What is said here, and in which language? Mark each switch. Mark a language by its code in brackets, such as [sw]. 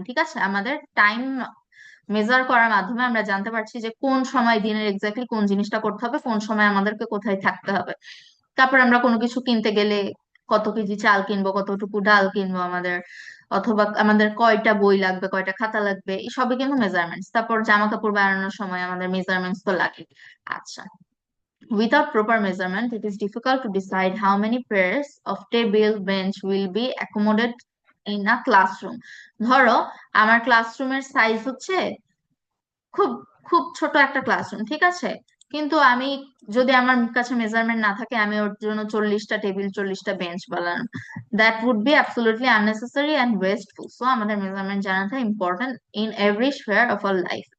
[bn] ঠিক আছে, আমাদের টাইম মেজার করার মাধ্যমে আমরা জানতে পারছি যে কোন সময় দিনের এক্স্যাক্টলি কোন জিনিসটা করতে হবে, কোন সময় আমাদেরকে কোথায় থাকতে হবে। তারপর আমরা কোনো কিছু কিনতে গেলে কত কেজি চাল কিনবো, কতটুকু ডাল কিনবো আমাদের, অথবা আমাদের কয়টা বই লাগবে, কয়টা খাতা লাগবে, এই সবই কিন্তু মেজারমেন্টস। তারপর জামা কাপড় বানানোর সময় আমাদের মেজারমেন্টস তো লাগে। [en] আচ্ছা, without proper measurement, it is difficult to decide how many pairs of table bench will be accommodated in a classroom. [bn] ধরো আমার ক্লাসরুমের সাইজ হচ্ছে খুব খুব ছোট একটা ক্লাসরুম, ঠিক আছে, কিন্তু আমি যদি আমার কাছে মেজারমেন্ট না থাকে, আমি ওর জন্য 40টা টেবিল 40টা বেঞ্চ বানালাম, [en] That would be absolutely unnecessary and wasteful. [bn] So আমাদের মেজারমেন্ট জানাটা [en] Important in every sphere of our life.